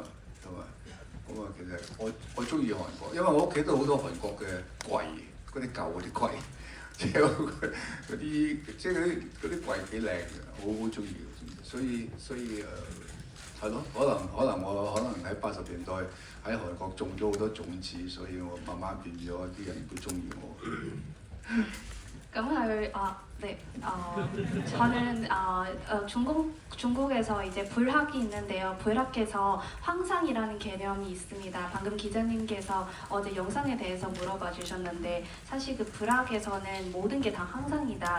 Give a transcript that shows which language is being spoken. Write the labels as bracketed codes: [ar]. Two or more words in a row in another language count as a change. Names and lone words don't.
[yue] 咁啊，其實我中意韓國，因為我屋企都好多韓國嘅櫃，嗰啲舊嗰啲櫃，即係嗰啲即係嗰啲櫃幾靚嘅，好中意。所以係咯，可能我喺80年代喺韓國種咗好多種子，所以我慢慢變咗啲人都中意我。 [ko] 네, 저는 중국에서 이제 불학이 있는데요. 불학에서 황상이라는 개념이 있습니다. 방금 기자님께서 어제 영상에 대해서 물어봐 주셨는데 사실 그 불학에서는 모든 게 다 황상이다.